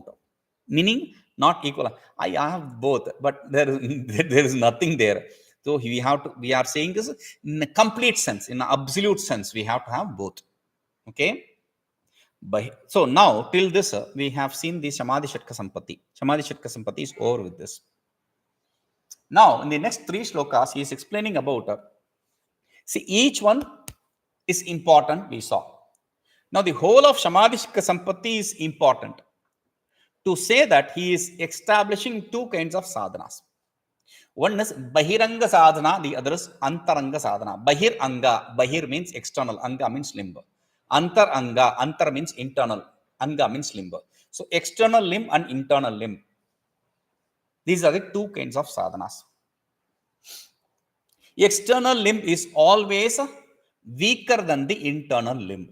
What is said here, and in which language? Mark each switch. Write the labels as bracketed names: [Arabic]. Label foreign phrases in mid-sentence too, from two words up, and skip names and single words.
[English] Meaning not equal. I have both, but there is nothing there. So we are saying this in a complete sense, in an absolute sense, we have to have both. Okay. So now till this we have seen the [Sanskrit] samadhi shatka sampatti. Samadhi shatka sampatti [English] is over with this. Now in the next 3 shlokas he is explaining about see, each one is important, we saw. Now the whole of [Sanskrit] samadhi shatka sampatti [English] is important to say that he is establishing 2 kinds of sadhanas. One is [Sanskrit] bahiranga sadhana, [English] the other is [Sanskrit] antaranga sadhana. Bahir anga, [English] bahir means external, anga means limb. [Sanskrit] Antar anga, [English] antar means internal, anga means limb. So external limb and internal limb. These are the two kinds of sadhanas. External limb is always weaker than the internal limb.